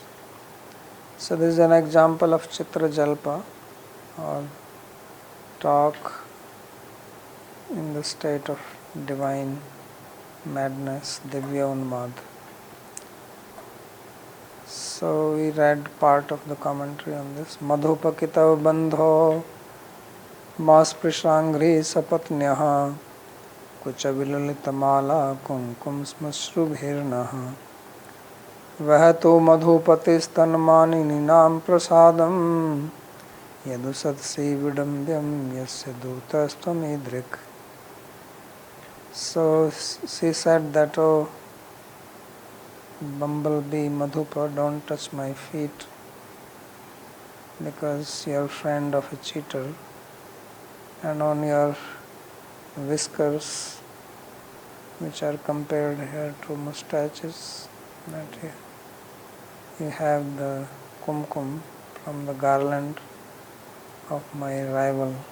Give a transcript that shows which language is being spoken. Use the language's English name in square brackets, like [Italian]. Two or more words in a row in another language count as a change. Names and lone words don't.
[English] So this is an example of [Sanskrit] Chitra Jalpa, [English] or talk in the state of divine madness, [Sanskrit] Divya Unmad. [English] So we read part of the commentary on this. [Sanskrit] Madhupakita bandho masprishanghri sapatnyaha kuchavilalitamala kumkum smashrubhirnaha vahatu madhupatistanmaninam prasadam yadusatsi vidambyam yasya dutastamidrik. [English] So she said that, oh bumblebee Madhupa, don't touch my feet because you are a friend of a cheater, and on your whiskers, which are compared here to mustaches, that you have the kumkum from the garland of my rival.